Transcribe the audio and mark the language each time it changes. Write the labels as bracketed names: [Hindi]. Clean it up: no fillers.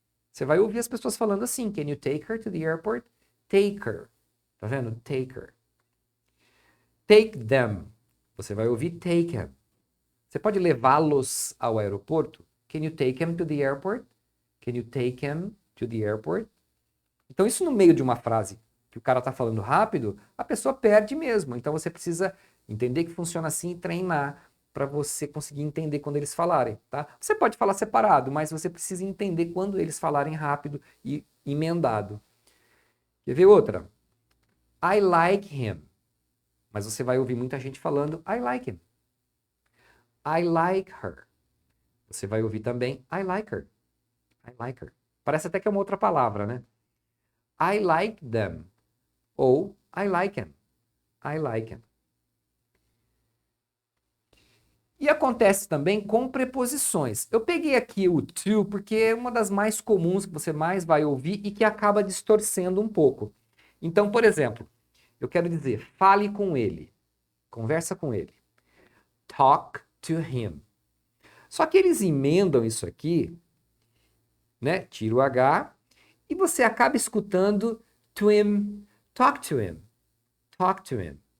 [Portuguese] Você vai ouvir as pessoas falando assim, can you take her to the airport? [English] Take her. Tá vendo? Take her. Take them. [Portuguese] Você vai ouvir take them. Você pode levá-los ao aeroporto? [English] Can you take him to the airport? Can you take him to the airport? [Portuguese] Então, isso no meio de uma frase que o cara está falando rápido, a pessoa perde mesmo. Então, você precisa entender que funciona assim e treinar para você conseguir entender quando eles falarem, tá? Você pode falar separado, mas você precisa entender quando eles falarem rápido e emendado. Quer ver outra? I like him. Mas você vai ouvir muita gente falando I like him. [English] I like her. Você vai ouvir também I like her. I like her. [Portuguese] Parece até que é uma outra palavra, né? I like them. [English] Ou I like him. I like him. [Portuguese] E acontece também com preposições. Eu peguei aqui o to porque é uma das mais comuns que você mais vai ouvir e que acaba distorcendo um pouco. Então, por exemplo, eu quero dizer fale com ele. Conversa com ele. Talk to him. Só que eles emendam isso aqui, né? Tira o H e você acaba escutando to him, talk to him, talk to him.